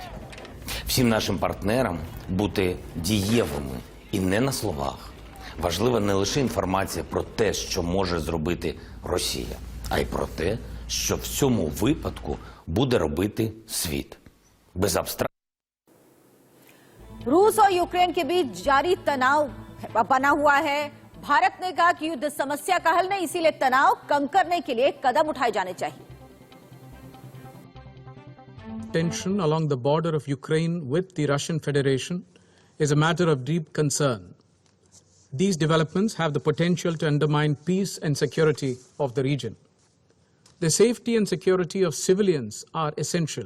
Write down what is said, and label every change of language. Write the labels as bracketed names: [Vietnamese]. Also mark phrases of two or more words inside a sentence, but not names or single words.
[Ukrainian] Всім нашим партнерам бути дієвими і не на словах. Важлива не лише інформація про те, що може зробити Росія, а й про те, що в цьому випадку буде робити світ. Без абстракції. [Hindi] रूस और यूक्रेन के बीच जारी तनाव बना हुआ है। भारत ने कहा कि युद्ध समस्या का हल नहीं, इसीलिए तनाव कम करने के लिए कदम उठाए जाने चाहिए। [English] Tension along the border of Ukraine with the Russian Federation is a matter of deep concern. These developments have the potential to undermine peace and security of the region. The safety and security of civilians are essential.